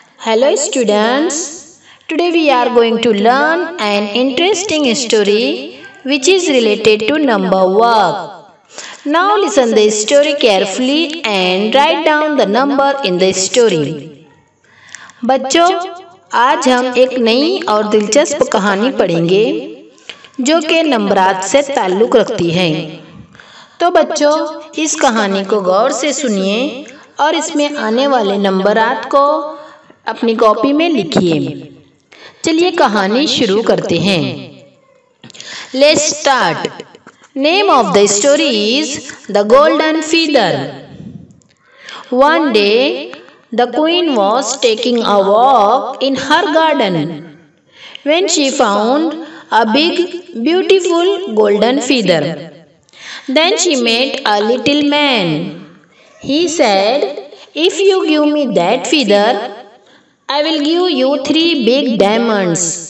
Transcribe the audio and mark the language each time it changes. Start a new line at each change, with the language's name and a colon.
English: Hello students, today we are going to learn an interesting story which is related to number work. Now listen the story carefully and write down the number in the story.
Hindi: बच्चों, आज हम एक नई और दिलचस्प कहानी पढ़ेंगे जो कि नंबरात से ताल्लुक़ रखती है। तो बच्चों, इस कहानी को गौर से सुनिए और इसमें आने वाले नंबरात को अपनी कॉपी में लिखिए। चलिए कहानी शुरू करते हैं।
English: Let's start. Name of the story is the golden feather. One day the queen was taking a walk in her garden when she found a big, beautiful golden feather. Then she met a little man. He said, "If you give me that feather, I will give you 3 big diamonds."